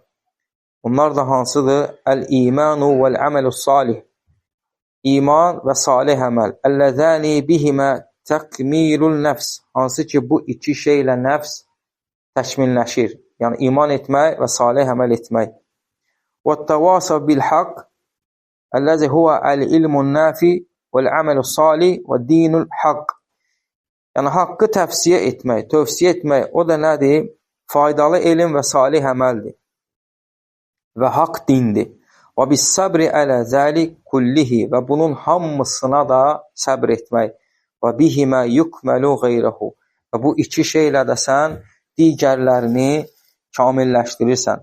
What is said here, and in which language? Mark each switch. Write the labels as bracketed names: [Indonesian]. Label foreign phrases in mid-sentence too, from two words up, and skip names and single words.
[Azerbaijani] Bunlar da hansıdır? [Arabic] الإيمان والعمل صالح. [Azerbaijani] İman və salih əməl. [Arabic] اللذين بهما تكميل النفس. [Azerbaijani] Hansı ki, bu iki şeylə nəfs təkmilləşir. Yəni, iman etmək və salih əməl etmək. [Arabic] وَالتَّوَاصَ بِالْحَقِّ الَّذِي هُوَ الْعِلْمُ النَّافِعُ وَالْعَمَلُ الصَّالِحُ وَالدِّينُ الْحَقِّ. [Azerbaijani] Yəni, haqqı tövsiyə etmək, o da nədir? Faydalı elm və salih əməldir. Və haqq dindir. [Arabic] وبالصبر على ذلك كله. [Azerbaijani] Və bunun hamısına da səbr etmək. [Arabic] وبهما يكمل غيره. [Azerbaijani] Və bu iki şeylə də sən digərlərini kamilləşdirirsən.